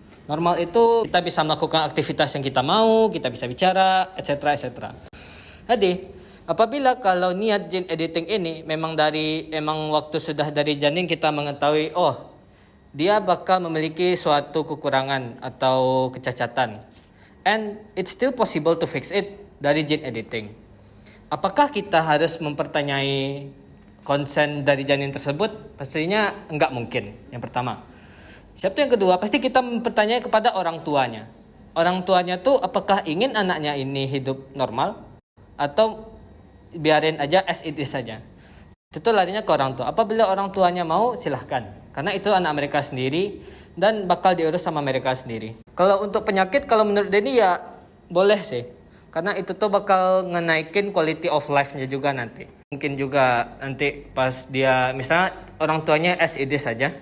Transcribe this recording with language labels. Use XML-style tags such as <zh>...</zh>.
<id>Normal itu kita bisa melakukan aktivitas yang kita mau, kita bisa bicara, etc. Jadi, apabila kalau niat gene editing ini memang waktu sudah dari janin kita mengetahui, dia bakal memiliki suatu kekurangan atau kecacatan.</id> <en>And it's still possible to fix it dari gene editing.</en> <id>Apakah kita harus mempertanyai konsen dari janin tersebut? Pastinya enggak mungkin, yang pertama. Siapa yang kedua? Pasti kita mempertanyai kepada orang tuanya. Orang tuanya tuh apakah ingin anaknya ini hidup normal? Atau biarin aja</id> <en>as it is</en> <id>saja? Itu larinya ke orang tua. Apabila orang tuanya mau, silahkan. Karena itu anak mereka sendiri dan bakal diurus sama mereka sendiri. Kalau untuk penyakit, kalau menurut Denny ya boleh sih. Karena itu tuh bakal ngenaikin</id> <en>quality of life-</en> <id>nya juga nanti. Mungkin juga nanti pas dia, misalnya orang tuanya</id> <en>as it is</en> <id>saja.</id>